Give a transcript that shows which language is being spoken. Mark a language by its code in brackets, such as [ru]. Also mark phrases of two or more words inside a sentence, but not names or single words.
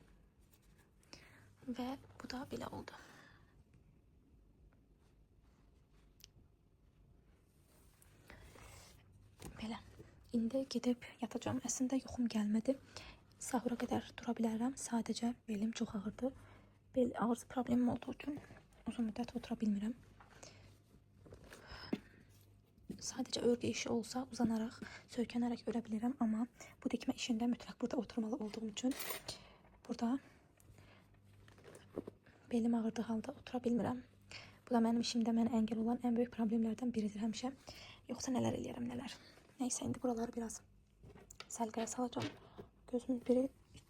[az] Və bu da belə oldu. Belə. İndi gedib yatacağım. Əslində yuxum gəlmədi. Sahura qədər dura bilərəm. Sadəcə belim çox ağırdı. Bel ağrısı problemim olduğu üçün uzun müddət otura bilmirəm. [tr] sadece örgü işi olsa uzanarak, söykənerek örebilirim ama bu dikme işinde mütləq burada oturmalı olduğum için burada belim ağırdığı halda otura bilmirəm. [az] Bu da mənim işimdə mənə əngəl olan ən böyük problemlərdən biridir həmişə. Yoxsa nələr eləyərəm, nələr. Neyse, indi buraları biraz səlqəyə salacağım. Gözümün biri bitdi.